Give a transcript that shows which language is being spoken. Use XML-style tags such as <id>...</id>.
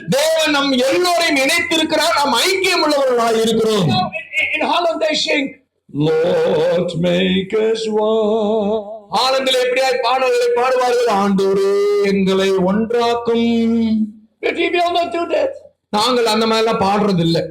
<ta>தேவன் நம் எல்லோரையும் இணைத்திருக்கிறார். நாம் ஐக்கியம் உள்ளவர்களாக இருக்கிறோம்.</ta> <en>In Holland they sing, Lord make us one.</en> <ta>ஆனந்தில் எப்படியாய் பாடல்களை பாடுவார்கள், ஆண்டவரே எங்களை ஒன்றாக்கும்.</ta> <en>But we will not do that.</en> <ta>நாங்கள் அந்த மாதிரி எல்லாம் பாடுறது இல்ல.</ta>